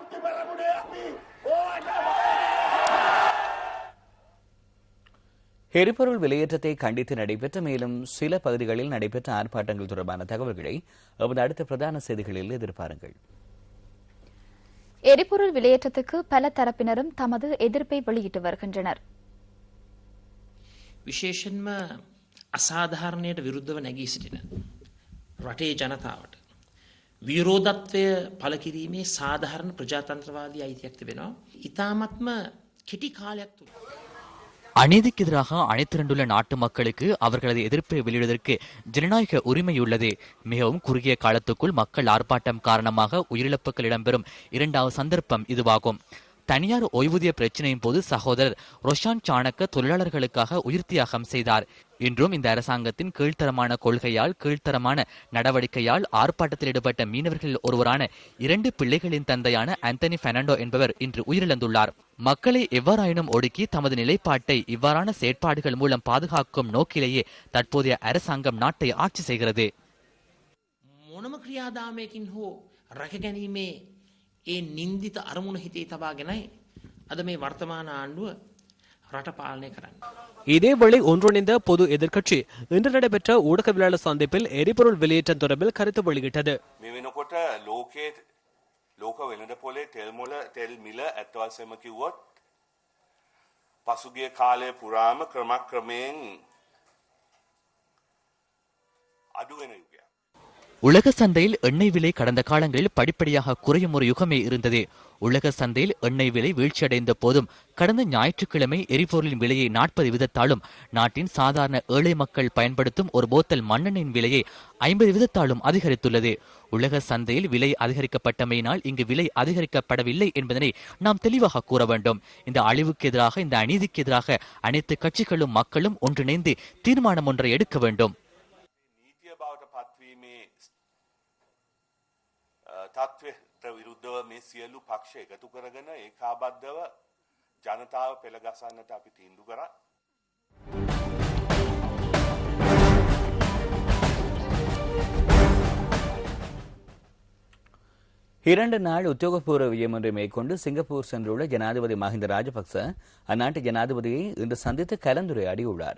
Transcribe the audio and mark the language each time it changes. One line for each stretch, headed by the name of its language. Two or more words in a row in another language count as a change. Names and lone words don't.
Tamil: எரிபொருள் விலையேற்றத்தை கண்டித்து நடைபெற்ற மேலும் சில பகுதிகளில் நடைபெற்ற ஆர்ப்பாட்டங்கள் தொடர்பான தகவல்களை எமது அடுத்த பிரதான செய்திகளில் எதிர்பாருங்கள். எரிபொருள் விலையேற்றத்துக்கு பல தரப்பினரும் தமது எதிர்ப்பை வெளியிட்டு வருகின்றனர்.
Sinhala: විශේෂයෙන්ම අසාධාරණයට විරුද්ධව නැගී සිටින රටේ ජනතාවට විරෝධත්වය පළ කිරීමේ සාධාරණ ප්‍රජාතන්ත්‍රවාදී අයිතියක් තිබෙනවා. ඉතාමත්ම කෙටි කාලයක් තුළ
Tamil: அநீதிக்கு எதிராக அணிதிரண்டுள்ள நாட்டு மக்களுக்கு அவர்களது எதிர்ப்பை வெளியிடுவதற்கு ஜனநாயக உரிமை உள்ளது. மிகவும் குறுகிய காலத்துக்குள் மக்கள் ஆர்ப்பாட்டம் காரணமாக உயிரிழப்புகள் இடம்பெறும் இரண்டாவது சந்தர்ப்பம் இதுவாகும். தனியார் ஓய்வூதிய பிரச்சினையின் போது சகோதரர் ரொஷான் சாணக்க தொழிலாளர்களுக்காக உயிர் தியாகம் செய்தார். இன்றும் இந்த அரசாங்கத்தின் கீழ்த்தரமான கொள்கையால், கீழ்த்தரமான நடவடிக்கையால் ஆர்ப்பாட்டத்தில் ஈடுபட்ட மீனவர்களில் ஒருவரான 2 பிள்ளைகளின் தந்தையான ஆந்தனி பெர்னாண்டோ என்பவர் இன்று உயிரிழந்துள்ளார். மக்களை எவ்வாறாயினும் ஒடுக்கி தமது நிலைப்பாட்டை இவ்வாறான செயற்பாடுகள் மூலம் பாதுகாக்கும் நோக்கிலேயே தற்போதைய அரசாங்கம் நாட்டை ஆட்சி செய்கிறது.
Sinhala: මොනම ක්‍රියාදාමයකින් හෝ රැකගැනීමේ ඒ නින්දිත අරමුණ හිතේ තබාගෙනයි අද මේ වර්තමාන ආණ්ඩුව රට පාලනය කරන්නේ.
Tamil: இதேவேளை ஒன்றிணைந்த பொது எதிர்க்கட்சி இன்று நடைபெற்ற ஊடகவியலாளர் சந்திப்பில் எரிபொருள் வெளியேற்றம் தொடர்பில் கருத்து வெளியிட்டது.
Sinhala: මෙවෙනකොට ලෝක වෙළඳ පොලේ තෙල් මිල ඇත්ත වශයෙන්ම කිව්වොත් පසුගිය කාලය පුරාම ක්‍රමක්‍රමයෙන් අඩු වෙන යුගයක්.
Tamil: உலக சந்தையில் எண்ணெய் விலை கடந்த காலங்களில் படிப்படியாக குறையும் ஒரு யுகமே இருந்தது. உலக சந்தையில் எண்ணெய் விலை வீழ்ச்சியடைந்த போதும் கடந்த ஞாயிற்றுக்கிழமை எரிபொருளின் விலையை 40 வீதத்தாலும் நாட்டின் சாதாரண ஏழை மக்கள் பயன்படுத்தும் ஒரு போத்தல் மண்ணெண்ணெயின் விலையை 50 வீதத்தாலும் அதிகரித்துள்ளது. உலக சந்தையில் விலை அதிகரிக்கப்பட்டமையினால் இங்கு விலை அதிகரிக்கப்படவில்லை என்பதனை நாம் தெளிவாக கூற வேண்டும். இந்த அழிவுக்கு எதிராக, இந்த அநீதிக்கு எதிராக அனைத்து கட்சிகளும் மக்களும் ஒன்றிணைந்து தீர்மானம் ஒன்றை எடுக்க வேண்டும்.
Sinhala: තත්ත්වයට විරුද්ධව මේ සියලු පක්ෂ එකතු කරගෙන ඒකාබද්ධව ජනතාව පෙළගසන්නට අපි තීන්දුව කරා.
Tamil: இரண்டு நாள் உத்தியோகபூர்வ விஜயம் ஒன்றை மேற்கொண்டு சிங்கப்பூர் சென்றுள்ள ஜனாதிபதி மஹிந்த ராஜபக்ச அந்நாட்டு ஜனாதிபதியை இன்று சந்தித்து கலந்துரையாடியுள்ளார்.